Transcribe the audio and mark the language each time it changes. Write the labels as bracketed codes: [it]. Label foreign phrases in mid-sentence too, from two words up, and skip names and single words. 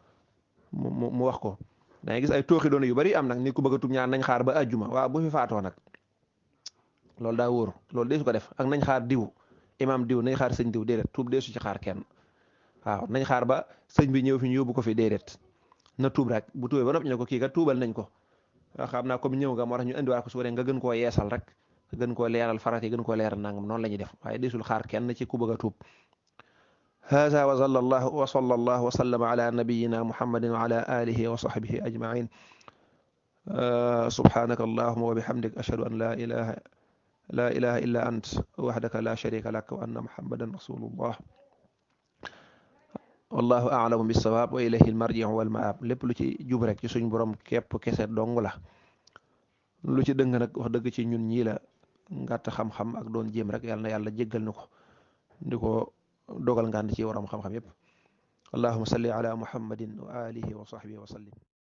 [wo] wax ko da ngay gis ay tooxi doon yu bari am nag ni ku bëgg a tuub ñaan nañ xaar ba àjjuma waaw bu fi faatoo nag loolu daa wóor loolu deesu ko def ak nañ xaar diw imam diw nañ xaar sëñ diw déedéet tuub deesu ci xaar kenn waaw nañ xaar ba sëñ bi ñëw fi ñu yóbbu ko fi déedéet na tuub rek bu tuubee ba noppi ñu ne ko kii kat tuubal nañ ko waaw xam naa comme ñëw nga moo tax ñu indiwaat ko su nga gën koo yeesal rek gën koo leeral farati gën koo leeral nangam noonu la ñuy def waaye deesul xaar kenn ci ku bëgg a tuub [ar] هذا وصلى الله وسلم على نبينا محمد وعلى آله وصحبه أجمعين سبحانك اللهم وبحمدك أشهد أن لا إله إلا أنت وحدك لا شريك لك وأن محمدا رسول الله والله أعلم بالصواب وإليه المرجع والمآب [wo] lépp lu ci jub rek ci suñ borom képp kese dong la lu ci dëng nag wax dëgg ci ñun ñii la ngàtt xam-xam ak doon jéem rek yàlla na yàlla jéggal ñu ko di ko dogal ngànd ci waram xam-xam yépp [ar] اللهم صل على محمد وآله وصحبه وسلم